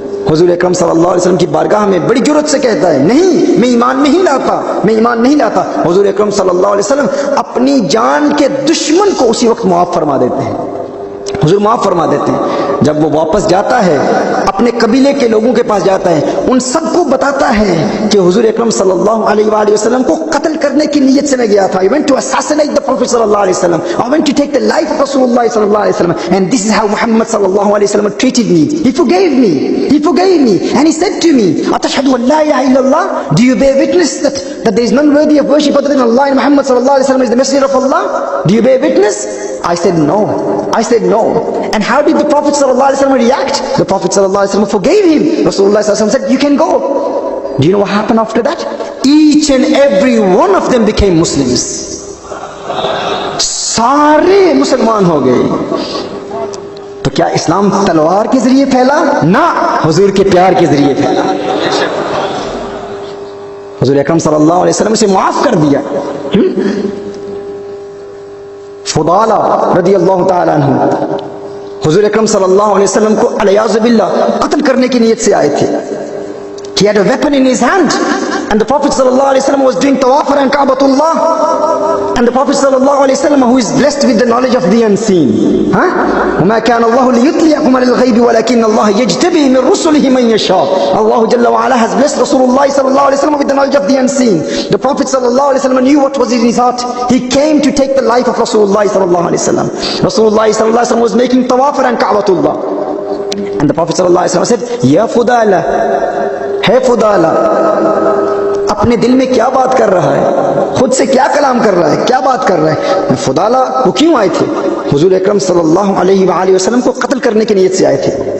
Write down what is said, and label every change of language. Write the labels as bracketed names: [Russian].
[Urdu] حضور اکرم صلی اللہ علیہ وسلم کی بارگاہ میں بڑی جرأت سے کہتا ہے نہیں میں ایمان نہیں لاتا، میں ایمان نہیں لاتا۔ حضور اکرم صلی اللہ علیہ وسلم اپنی جان کے دشمن کو اسی وقت معاف فرما دیتے ہیں، حضور معاف فرما دیتے ہیں۔ جب وہ واپس جاتا ہے اپنے قبیلے کے لوگوں کے پاس جاتا ہے, ان سب کو بتاتا ہے کہ حضور اکرم صلی اللہ علیہ وآلہ وسلم کو قتل کرنے کی نیت سے میں گیا تھا. [English] I went to assassinate the Prophet [Urdu] صلی اللہ علیہ وسلم. [English] I went to take the life of Rasulullah صلی اللہ علیہ وسلم. And this is how Muhammad صلی اللہ علیہ وسلم treated me. He forgave me. He forgave me. And he said to me, [Arabic] أَتَشْهَدُ أَنْ لَا إِلَهَ إِلَّا اللَّهِ, [English] do you bear witness that there is none worthy of worship other than Allah, and Muhammad صلی اللہ علیہ وسلم is the messenger of Allah? Do you bear witness? I said no. I said no. And how did the Prophet صلی اللہ علیہ وسلم react? The Prophet صلی اللہ علیہ وسلم forgave him. Rasulullah صلی اللہ علیہ وسلم said, you can go. Do you know what happened after that? Each and every one of them became Muslims. [Urdu] سارے مسلمان ہو گئے. تو کیا اسلام تلوار کے ذریعے پھیلا؟ نہ, حضور کے پیار کے ذریعے پھیلا. حضور اکرم صلی اللہ علیہ وسلم اسے معاف کر دیا. فضالہ رضی اللہ تعالیٰ عنہ حضور اکرم صلی اللہ علیہ وسلم کو علیاذ باللہ قتل کرنے کی نیت سے آئے تھے. [English] He had a weapon in his hand, and the Prophet sallallahu alaihi wasallam was doing tawaf around Ka'batullah, and the Prophet sallallahu alaihi wasallam, who is blessed with the knowledge of the unseen, [Arabic] وَمَا كَانَ اللَّهُ لِيُطْلِعَكُمْ عَلَى الْغَيْبِ وَلَكِنَّ اللَّهَ يَجْتَبِي مِنْ رُسُلِهِ مَنْ يَشَاءُ. [English] Allah Jalla wa Ala has blessed Rasulullah sallallahu alaihi wasallam with the knowledge of the unseen. The Prophet sallallahu alaihi wasallam knew what was in his heart. He came to take the life of Rasulullah sallallahu alaihi wasallam. Rasulullah sallallahu alaihi wasallam was making tawaf around Ka'batullah, and the Prophet sallallahu alaihi wasallam said, Ya Fudala, [Urdu] ہے فضالہ, اپنے دل میں کیا بات کر رہا ہے, خود سے کیا کلام کر رہا ہے, کیا بات کر رہا ہے. فضالہ وہ کیوں آئے تھے؟ حضور اکرم صلی اللہ علیہ وآلہ وسلم کو قتل کرنے کی نیت سے آئے تھے.